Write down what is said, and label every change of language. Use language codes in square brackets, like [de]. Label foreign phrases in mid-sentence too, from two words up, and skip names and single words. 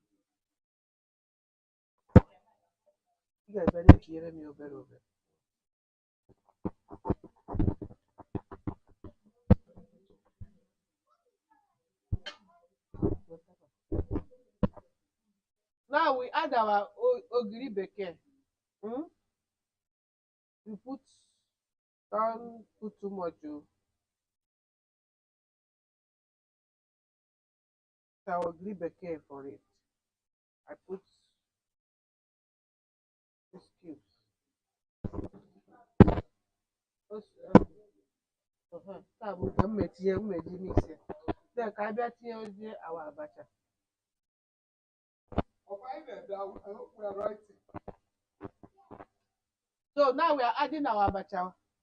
[ig] Ị ga-ebe na-etinyere m ya obere obere. [en] Now we add our [ig] ogiri bekee. Hmm? [en] We don't put too much. Oh. So I will green beke for it. I put these cubes. [ig] Taa bụ nke mmeji mix ya. Then ka abịa tinyezie awa abacha. [en] So now we are adding our abacha.